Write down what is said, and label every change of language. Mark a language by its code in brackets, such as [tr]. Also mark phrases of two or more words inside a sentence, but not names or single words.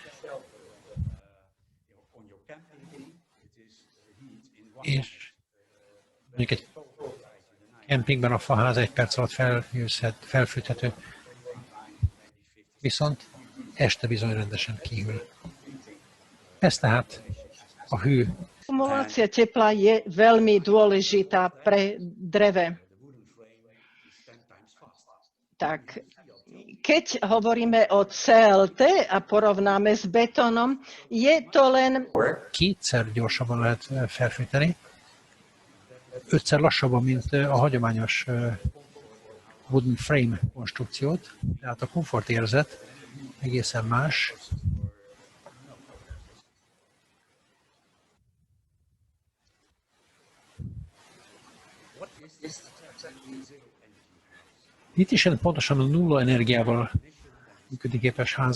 [hu] És mondjuk egy kempingben a faház 1 perc alatt felfűthető, viszont este bizony rendesen kihűl. Ez tehát a hő. [sk] Akumulácia tepla je veľmi dôležitá pre dreve. Tak, keď hovoríme o CLT a porovnáme s betónom, je to len... [hu] Kétszer gyorsabban lehet felfűteni, 5-szer lassabban, mint a hagyományos [en] wooden frame [hu] konstrukciót, tehát a komfortérzet egészen más. Itt is pontosan a nulla energiával működőképes ház.